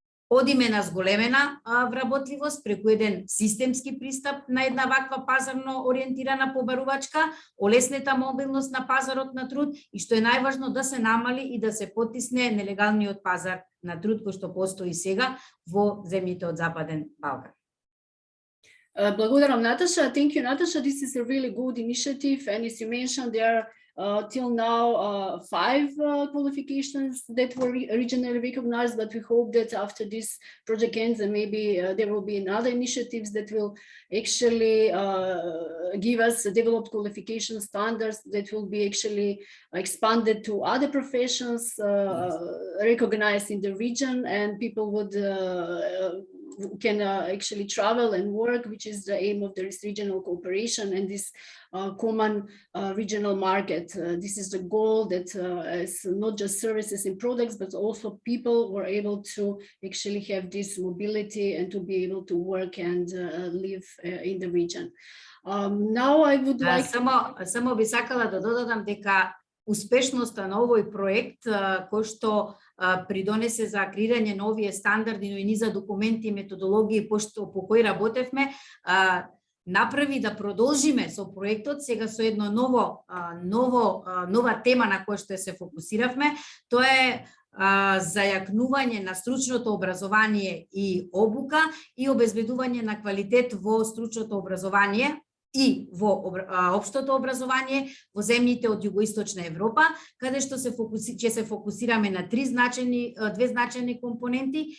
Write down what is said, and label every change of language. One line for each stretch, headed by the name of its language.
Macedonian: Одиме на зголемена вработливост преку еден системски пристап на една ваква пазарно ориентирана побарувачка, олеснета мобилност на пазарот на труд и што е најважно да се намали и да се потисне нелегалниот пазар на труд кој што постои сега во земјите од Западен Балкан. Благодарам,
English: Natasha. Thank you, Natasha. This is a really good initiative, and as you mentioned, there are till now 5 qualifications that were regionally recognized, but we hope that after this project ends and maybe there will be another initiatives that will actually give us developed qualification standards that will be actually expanded to other professions recognized in the region, and people would can actually travel and work, which is the aim of this regional cooperation and this common regional market. This is the goal that is not just services and products, but also people were able to actually have this mobility and to be able to work and live in the region. Now I would like...
Macedonian: Само би сакала да додадам дека успешноста на овој проект кој што придонесе за креирање на овие стандарди, но и низа документи и методологии по кои работевме, направи да продолжиме со проектот сега со едно нова тема на која што се фокусиравме, тоа е зајакнување на стручното образование и обука и обезбедување на квалитет во стручното образование и во општото образование во земјите од југоисточна Европа, каде што ќе се фокусираме на две значајни компоненти.